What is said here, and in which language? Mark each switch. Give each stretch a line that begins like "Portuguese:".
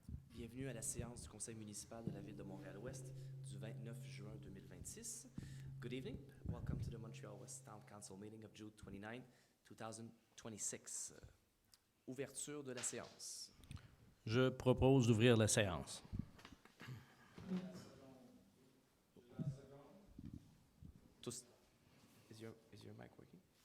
French: Bienvenue à la séance du conseil municipal de la ville de Montréal-Ouest du 29 juin 2026.
English: Good evening. Welcome to the Montreal-Ouest Town Council meeting of June 29, 2026.
French: Ouverture de la séance. Je propose d'ouvrir la séance.
English: Tous, is your mic working?